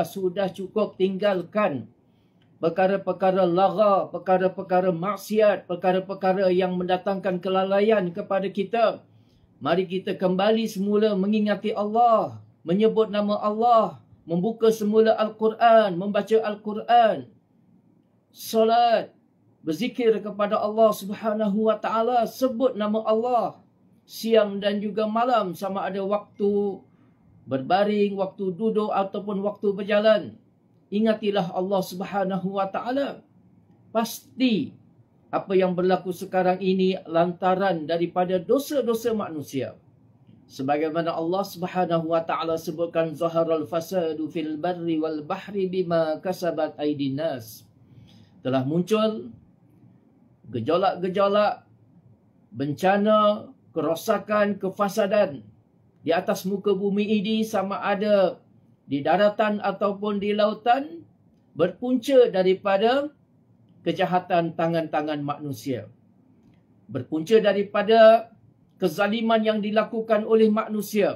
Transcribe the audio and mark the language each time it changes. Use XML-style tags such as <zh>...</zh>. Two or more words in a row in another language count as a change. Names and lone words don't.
<ms>Sudah cukup tinggalkan perkara-perkara lagha, perkara-perkara maksiat, perkara-perkara yang mendatangkan kelalaian kepada kita. Mari kita kembali semula mengingati Allah, menyebut nama Allah, membuka semula Al-Quran, membaca Al-Quran, solat, berzikir kepada Allah</ms> <ar>Subhanahu wa taala,</ar> <ms>sebut nama Allah siang dan juga malam, sama ada waktu berbaring, waktu duduk ataupun waktu berjalan. Ingatilah Allah</ms> <ar>Subhanahu wa taala.</ar> <ms>Pasti apa yang berlaku sekarang ini lantaran daripada dosa-dosa manusia. Sebagaimana Allah</ms> <ar>Subhanahu wa taala</ar> <ms>sebutkan,</ms> <ar>ظهر الفساد في البر والبحر بما كسبت أيدي الناس.</ar> <ms>Telah muncul gejolak-gejolak, bencana, kerosakan, kefasadan di atas muka bumi ini, sama ada di daratan ataupun di lautan, berpunca daripada kejahatan tangan-tangan manusia. Berpunca daripada kezaliman yang dilakukan oleh manusia.</ms>